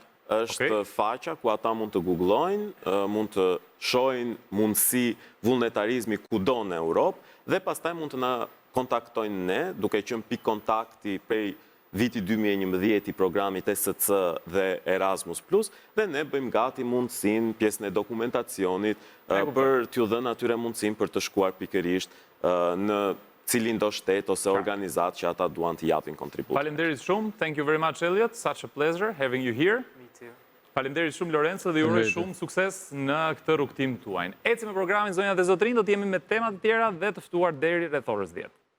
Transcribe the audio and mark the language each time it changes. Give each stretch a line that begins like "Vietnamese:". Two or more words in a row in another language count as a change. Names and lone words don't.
Albanian: është faqja ku ata mund të googlojnë, mund të shohin mundësi vullnetarizmi kudo në Europë dhe pastaj mund të na kontaktojnë ne, duke qenë pikë kontakti prej viti 2011 i programit SC dhe Erasmus+, dhe ne bëjmë gati mundësin, pjesën e dokumentacionit, për t'ju dhënë atyre mundësin për të shkuar pikërisht në cilin do shtet ose organizat që ata duan të japin kontribut. Faleminderit shumë.
English: Thank you very much, Eliot. Such a pleasure having you here. Me too.
Albanian: Faleminderit shumë, Lorenzo, dhe ju uroj shumë sukses në këtë rrugtim tuaj. Ecim me programin, zonja dhe zotrinj, do të jemi me tema të tjera dhe të ftuar deri rreth orës 10.